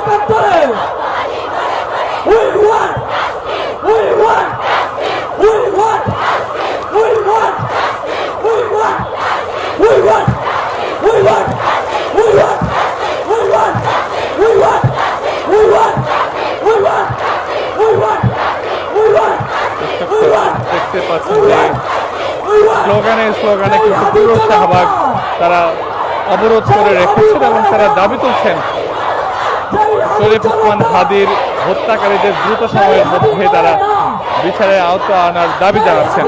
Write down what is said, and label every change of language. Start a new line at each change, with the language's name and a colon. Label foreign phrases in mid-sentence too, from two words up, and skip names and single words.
English: করে We want We want We want We want We want We want We want We want We want We want We want We want We want We want We want
Bangla: দেখতে পাচ্ছেন যে
English: We want
Bangla: স্লোগানে স্লোগানে কিন্তু পুরো শাহবাগ তারা অবরোধ করে রেখেছেন এবং তারা দাবি তুলছেন শরীফ ওসমান হাদির হত্যাকারীদের দ্রুত সময়ের মধ্যে তারা বিচারের আওতা আনার দাবি জানাচ্ছেন।